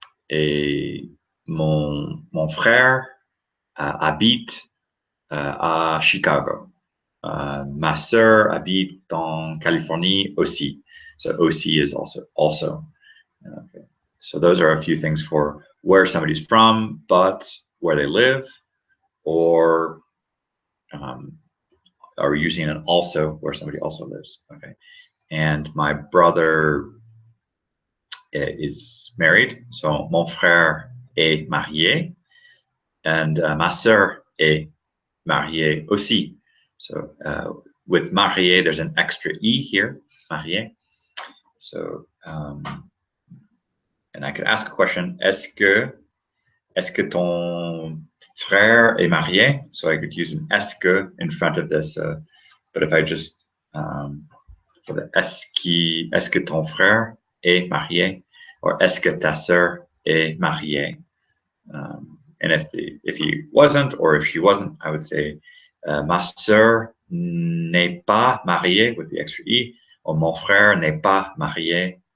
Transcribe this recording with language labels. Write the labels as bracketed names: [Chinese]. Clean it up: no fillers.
[French] Et mon frère habite à Chicago. Ma sœur habite en Californie aussi. [English] So aussi is also. Okay. So those are a few things for where somebody's from, but where they live, or are we using an also where somebody also lives? Okay. And my brother is married, so [French] mon frère est marié, and ma sœur est mariée aussi. [English] So with marié, there's an extra e here, marié. So and I could ask a question: [French] Est-ce que ton frère est marié? [English] So I could use an [French] est-ce que [English] in front of this. But if I just for the [French] est-ce que ton frère est marié, or est-ce que ta sœur est mariée? [English] And if he wasn't, or if she wasn't, I would say [French] ma sœur n'est pas mariée [English] with the extra e, or [French] mon frère n'est pas marié.